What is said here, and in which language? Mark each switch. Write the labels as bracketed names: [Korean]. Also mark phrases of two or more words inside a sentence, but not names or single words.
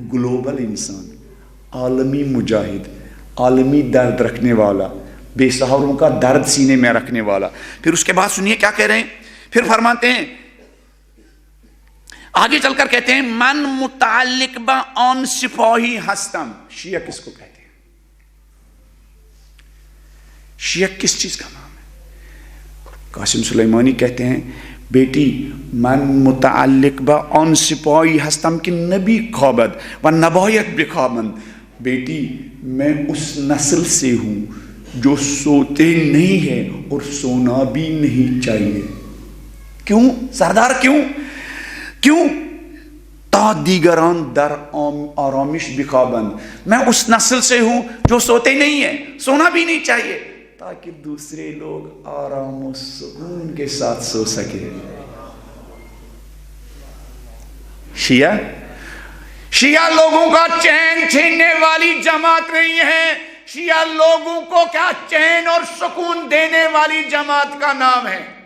[Urdu] گلوبل انسان، عالمی مجاہد، عالمی درد رکھنے والا، بے سہاروں کا درد سینے میں رکھنے والا۔ پھر اس کے بعد سنیے کیا کہہ رہے ہیں، پھر فرماتے ہیں آگے چل کر کہتے ہیں [Persian] من متعلق با آن سپاہی ہستم۔ [Urdu] شیعہ کس کو کہتے ہیں؟ شیعہ کس چیز کا نام ہے؟ قاسم سلیمانی کہتے ہیں بیٹی [Persian] من متعلق با آن سپاہی ہستم کہ نبی خوابد و نبایت بخوابند، [Urdu] بیٹی میں اس نسل سے ہوں جو سوتے نہیں ہیں اور سونا بھی نہیں چاہیے۔ کیوں سردار؟ [Persian] کیوں تا دیگران در آرامش بخوابند، [Urdu] میں اس نسل سے ہوں جو سوتے نہیں ہیں، سونا بھی نہیں چاہیے، تاکہ دوسرے لوگ آرام و سکون کے ساتھ سو سکے۔ شیعہ لوگوں کا چین چھیننے والی جماعت نہیں ہے، شیعہ لوگوں کو کیا چین اور سکون دینے والی جماعت کا نام ہے۔